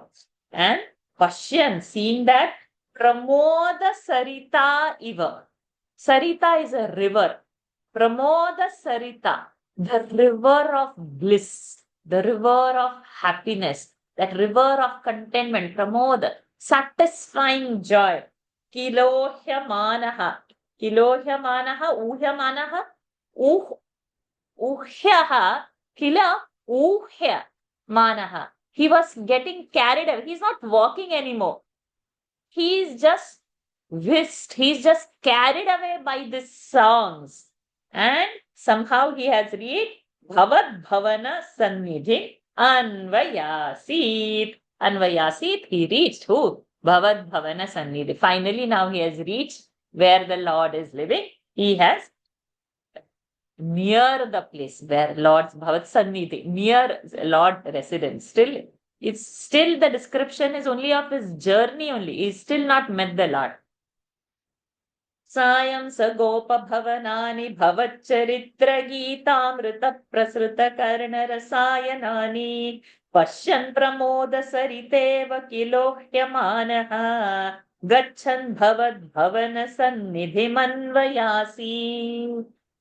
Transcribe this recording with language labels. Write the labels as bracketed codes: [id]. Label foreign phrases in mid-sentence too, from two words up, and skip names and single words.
[en] And Pashyan, seeing that, [sa] प्रमोद सरिता इव. [en] Sarita is a river. [sa] प्रमोद सरिता, [en] the river of bliss, the river of happiness, that river of contentment, Pramoda, satisfying joy. Kilohyamanaha. [sa] किलोह्यमानः ऊह्यमानः ऊह्यः किल ऊह्य मानः. [en] He was getting carried away. He's not walking anymore. He's just whisked. He's just carried away by these songs. And somehow he has reached [sa] भवद् भवन सन्निधि अन्वयासीत्. [en] Anvayasit, he reached who? [sa] भवद् भवन सन्निधि. [en] Finally, now he has reached where the Lord is living. He has near the place where Lord's [sa] भवत् सन्निधि, [en] near Lord residence. Still, it's still the description is only of his journey only. He's still not met the Lord. [sa] सायं स गोपभवनानि भवच्चरित्रगीतामृतप्रसृतकर्णरसायनानि पश्यन् प्रमोदसरितेव किलोह्यमानः गच्छन् भवद्भवनसन्निधिमन्वयासीत्.